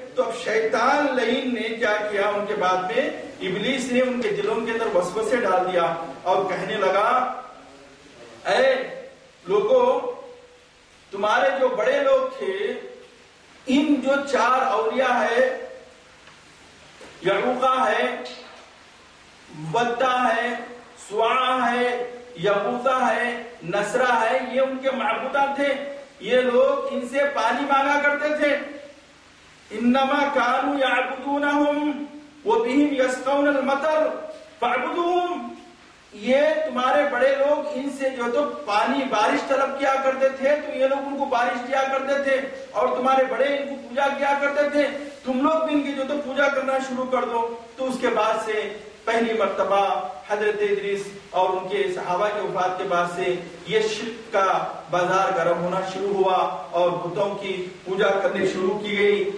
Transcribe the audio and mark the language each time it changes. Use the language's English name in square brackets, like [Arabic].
[Urdu] تو اب شیطان لعین نے کیا کیا، ان کے بعد میں ابلیس نے ان کے دلوں کے اندر وسوسے ڈال دیا اور کہنے لگا اے لوگوں، تمہارے جو بڑے لوگ تھے، ان جو چار اولیاء ہے، یعوقہ ہے، ودا ہے، سواع ہے، یغوثہ ہے، نصرہ ہے، یہ ان کے معبودات تھے. یہ لوگ ان سے پانی مانگا کرتے تھے. [Arabic] انما كانوا يعبدونهم وبهم يسقون المطر فاعبدوهم. [Urdu] یہ تمہارے بڑے لوگ ان سے جو تو پانی بارش طلب کیا کرتے تھے، تو یہ لوگ ان کو بارش دیا کرتے تھے اور تمہارے بڑے ان کو پوجا کیا کرتے تھے. تم لوگ بھی ان کی جو تو پوجا کرنا شروع کر دو. تو اس کے بعد سے پہلی مرتبہ حضرت ادریس اور ان کے صحابہ کے وفات کے بعد سے یہ شرک کا بازار گرم ہونا شروع ہوا اور بتوں کی پوجا کرنی شروع کی گئی.